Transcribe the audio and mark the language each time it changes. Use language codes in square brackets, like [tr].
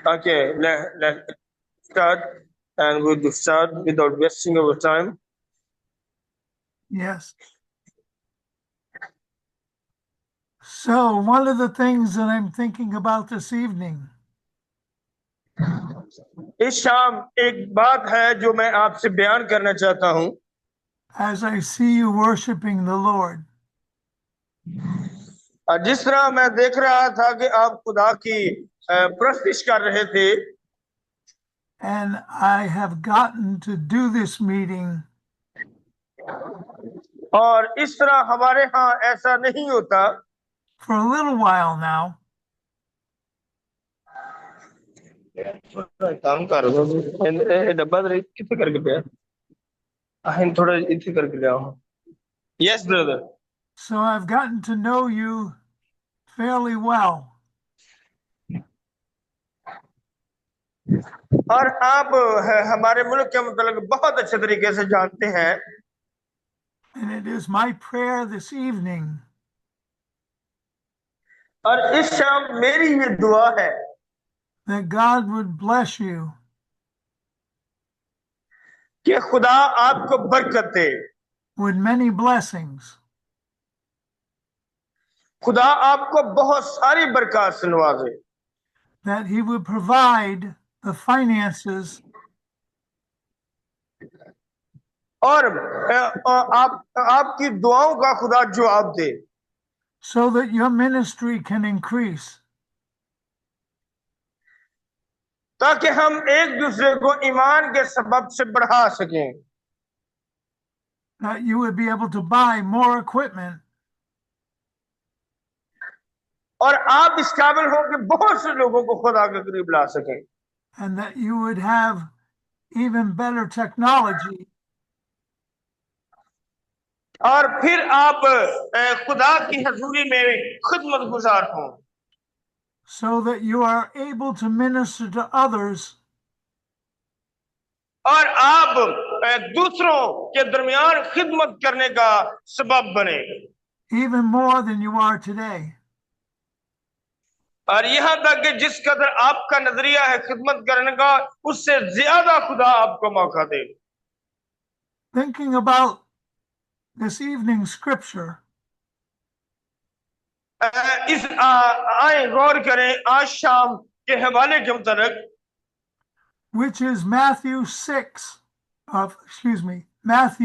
[en] Okay, let's start, and we'll start without wasting our time. Yes. So, one of the things that I'm thinking about this evening [hi] इस शाम एक बात है जो मैं आपसे बयान करना चाहता हूं [en] as I see you worshiping the Lord, [hi] जिस तरह मैं देख रहा था कि आप खुदा की प्रस्तिश कर रहे थे [en] and I have gotten to do this meeting [hi] और इस तरह हमारे यहाँ ऐसा नहीं होता [en] for a little while now. [hi] काम कर डब्बा कितने करके पे थोड़ा इतने करके ले आओ [en] Yes brother So, I've gotten to know you fairly well. [hi] और आप हमारे मुल्क के मतलब बहुत अच्छे तरीके से जानते हैं [en] And it is my prayer this evening [hi] और इस शाम मेरी ये दुआ है [en] that God would bless you [hi] कि खुदा आपको बरकत दे [en] with many blessings, [hi] खुदा आपको बहुत सारी बरकत से नवाजे [en] that He would provide the finances [hi] और आपकी दुआओं का खुदा जवाब दे [en] so that your ministry can increase. [hi] ताकि हम एक दूसरे को ईमान के सबब से बढ़ा सकें, [en] that you would be able to buy more equipment, [hi] और आप इस काबिल हो कि बहुत से लोगों को खुदा के करीब ला सकें, [en] and that you would have even better technology [hi] और फिर आप खुदा की हजूरी में खिदमत गुजार हों, [en] so that you are able to minister to others [hi] और आप दूसरों के दरमियान खिदमत करने का सबब बने, [en] even more than you are today. [hi] और यहाँ तक कि जिस कदर आपका नजरिया है खिदमत करने का, उससे ज्यादा खुदा आपको मौका दे। [en] Thinking about this evening's scripture, [hi] आए गौर करें आज शाम के हवाले के मुताबिक, [en] which is Matthew 6 of, excuse me, Matthew